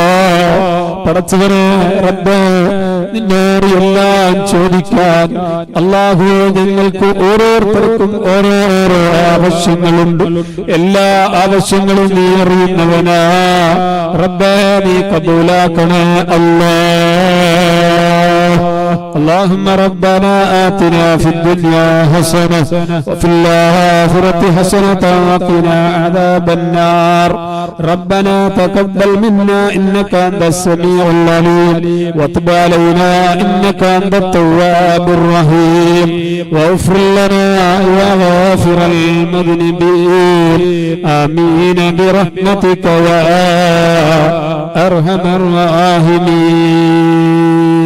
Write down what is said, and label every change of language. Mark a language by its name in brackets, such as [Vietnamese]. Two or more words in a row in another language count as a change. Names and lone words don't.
[Malayalam] പടച്ചവനെ റബ്ബേ നിന്നോട് എല്ലാം ചോദിക്കാൻ അല്ലാഹുവേ ഞങ്ങൾക്ക് ഓരോരുത്തർക്കും ഓരോരോ ആവശ്യങ്ങളുണ്ട്. എല്ലാ ആവശ്യങ്ങളും നീ അറിയുന്നവനാ. റബ്ബേ നീ കബൂലാക്കണേ അല്ലാ. [Arabic] اللهم ربنا آتنا في الدنيا حسنة وفي الآخرة حسنة وقنا عذاب النار. ربنا تقبل منا إنك أنت السميع العليم وتب علينا إنك أنت التواب الرحيم واغفر لنا يا غافر المذنبين آمين برحمتك يا أرحم الراحمين.